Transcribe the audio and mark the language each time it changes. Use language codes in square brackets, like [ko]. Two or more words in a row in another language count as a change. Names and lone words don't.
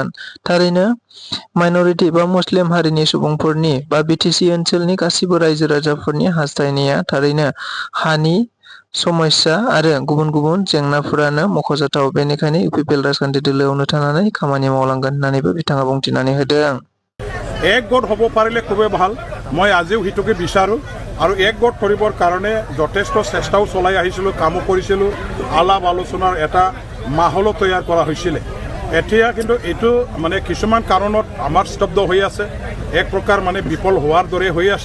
[brx] थारैनो माइनरिटि बा मुस्लिम हारिनि सुबुंफोरनि बा BTC ओनसोलनि गासिबो रायजो राजाफोरनि हास्थायनाया थारैनो हानि समस्या आरो गुबुन गुबुन जेंनाफोरानो मख'जाथाव। बेनिखायनो UPPL राजखान्थि दोलोआवनो थानानै खामानि मावलांगोन होननानैबो बिथाङा बुंथिनानै होदों। [as] এক গোট হ'ব পাৰিলে খুবেই ভাল। মই আজিও সেইটোকে বিচাৰোঁ আৰু এক গোট কৰিবৰ কাৰণে যথেষ্ট চেষ্টাও চলাই আহিছিলোঁ, কামো কৰিছিলোঁ। আলাপ আলোচনাৰ এটা মাহলো তৈয়াৰ কৰা হৈছিলে। এতিয়া কিন্তু এইটো মানে কিছুমান কাৰণত আমাৰ স্তব্ধ হৈ আছে, এক প্ৰকাৰ মানে বিফল হোৱাৰ দৰে হৈ আছে।